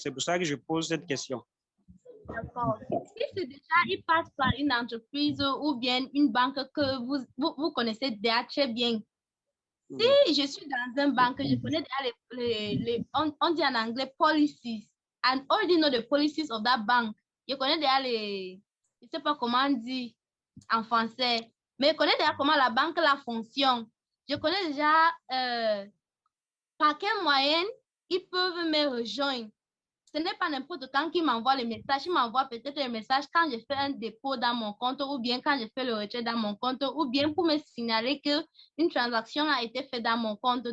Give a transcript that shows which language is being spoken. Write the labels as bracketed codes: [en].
[fr] C'est pour ça que je pose cette question. D'accord. Si c'est déjà, il passe par une entreprise ou bien une banque que vous connaissez déjà très bien. Si je suis dans une banque, je connais déjà on dit en anglais policies. [en] And already know the policies of that bank. [fr] Je connais déjà je ne sais pas comment on dit en français, mais je connais déjà comment la banque la fonctionne. Je connais déjà par quel moyen ils peuvent me rejoindre. Ce n'est pas n'importe quand qu'ils m'envoient les messages. Ils m'envoient peut-être un message quand je fais un dépôt dans mon compte ou bien quand je fais le retrait dans mon compte ou bien pour me signaler qu'une transaction a été faite dans mon compte.